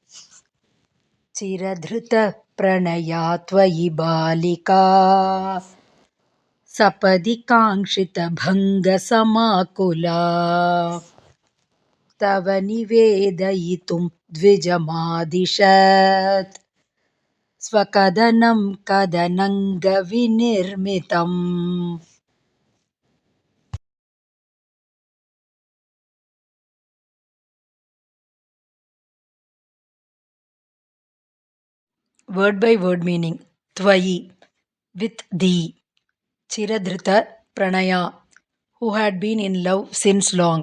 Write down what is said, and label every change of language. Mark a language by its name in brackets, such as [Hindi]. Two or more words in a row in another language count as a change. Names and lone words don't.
[Sanskrit] ಚಿರಧೃತ ಪ್ರಣಯಾ ತ್ವಯಿ ಬಾಲಿಕಾ ಸಪದಿ ಕಾಂಕ್ಷಿತ ಭಂಗ ಸಮಾಕುಲಾ ತವ ನಿವೇದಯಿತುಂ ದ್ವಿಜಮಾದಿಶತ್ ಸ್ವಕದನಂ ಕದನಂಗ ವಿನಿರ್ಮಿತಂ. [English] Word by word meaning. Tvayi, with thee. [Sanskrit] चिरधृत प्रणया, [English] who had been in love since long.